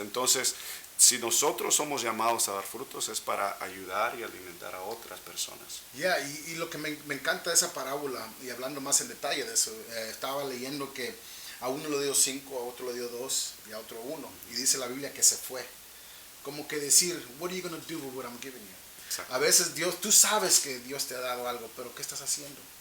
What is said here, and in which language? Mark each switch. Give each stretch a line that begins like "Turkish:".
Spanish: Entonces, si nosotros somos llamados a dar frutos es para ayudar y alimentar a otras personas. Y lo que me encanta de esa parábola, y hablando más en detalle de eso, estaba leyendo que a uno le dio 5, a otro le dio 2 y a otro 1. Y dice la Biblia que se fue. Como que decir,
English: what are you going to do with what I'm giving you?
Spanish: Exacto. A veces Dios, tú sabes que Dios te ha dado algo, pero ¿qué estás haciendo?